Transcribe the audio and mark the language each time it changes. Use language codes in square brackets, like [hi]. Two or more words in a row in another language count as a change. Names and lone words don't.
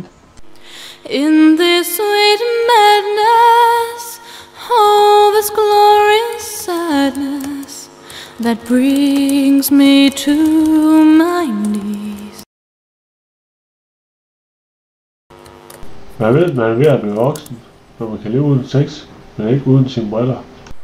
[en] In this sweet madness, all this glorious sadness that brings me to my knees. [da] Man ved, man er ved at blive voksen, når man kan leve uden sex, men ikke uden sine briller.